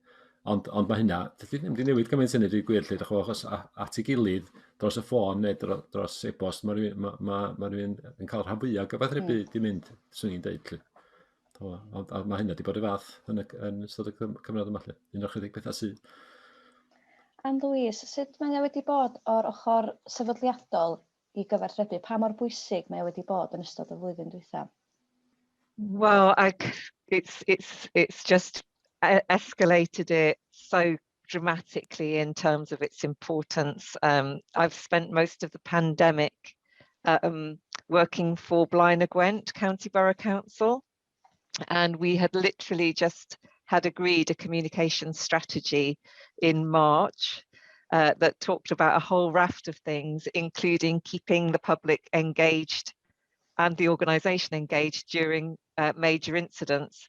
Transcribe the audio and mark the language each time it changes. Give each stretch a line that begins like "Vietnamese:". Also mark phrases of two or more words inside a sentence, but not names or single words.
Welsh: Ond mae hynna, dydy ddim wedi newid gymaint hynny, dwi'n gwir, lle, achos at ei gilydd dros y ffôn neu dros e-bost, mae rhywun yn cael rhan fwyaf gyfathrebu di mynd, swn i'n dweud, lle. A mae hynna wedi bod y fath yn ystod y cyfnod yma, lle. Un o'r chydig bethau sydd. Anne-Louise, sut mae wedi bod o'r ochr sefydliadol i gyfathrebu? Pa mor bwysig mae wedi bod yn ystod y flwyddyn dwytha?
English: Well, it's just escalated it so dramatically in terms of its importance. I've spent most of the pandemic working for Blaenau Gwent County Borough Council, and we had literally just had agreed a communication strategy in March that talked about a whole raft of things, including keeping the public engaged and the organisation engaged during major incidents.